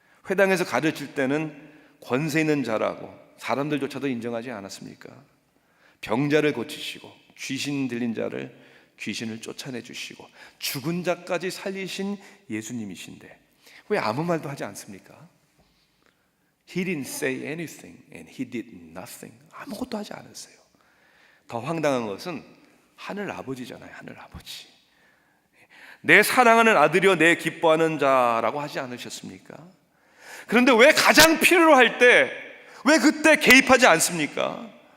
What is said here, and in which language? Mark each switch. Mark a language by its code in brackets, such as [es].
[ko] 회당에서 가르칠 때는 권세 있는 자라고 사람들조차도 인정하지 않았습니까? 병자를 고치시고 귀신 들린 자를 귀신을 쫓아내 주시고 죽은 자까지 살리신 예수님이신데 왜 아무 말도 하지 않습니까? [en] He didn't say anything and he did nothing. [ko] 아무것도 하지 않았어요. 더 황당한 것은 하늘 아버지잖아요. 하늘 아버지. 내 사랑하는 아들이여 내 기뻐하는 자라고 하지 않으셨습니까? 그런데 왜 가장 필요로 할 때 왜 그때 개입하지 않습니까?